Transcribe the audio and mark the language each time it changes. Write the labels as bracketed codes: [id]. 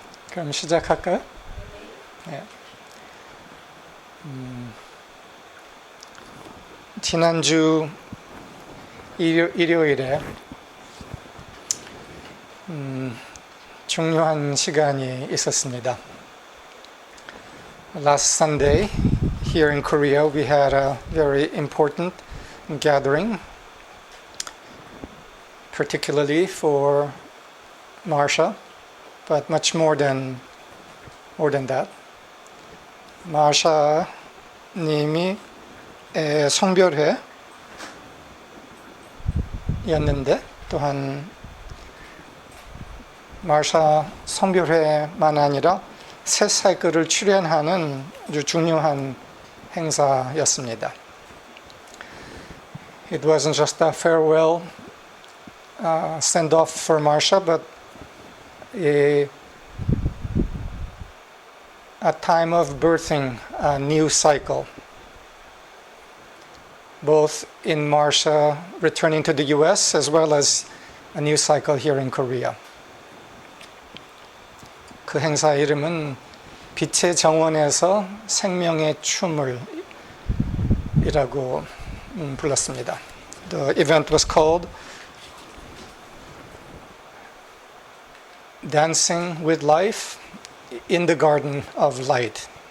[ko] 그럼 시작할까요? 네. 지난주 일요일에 중요한 시간이 있었습니다. [en] Last Sunday, here in Korea, we had a very important gathering, particularly for Marsha, but much more than that. [ko] 마샤 님이 성별회였는데 또한 마샤 성별회만 아니라 새 사이클을 출연하는 아주 중요한 행사였습니다. [en] It wasn't just a farewell send-off for Marsha, but a time of birthing a new cycle, both in Marsha returning to the US as well as a new cycle here in Korea. [ko] 그 행사 이름은 빛의 정원에서 생명의 춤을 이라고 불렀습니다. [en] The event was called Dancing with Life in the Garden of Light.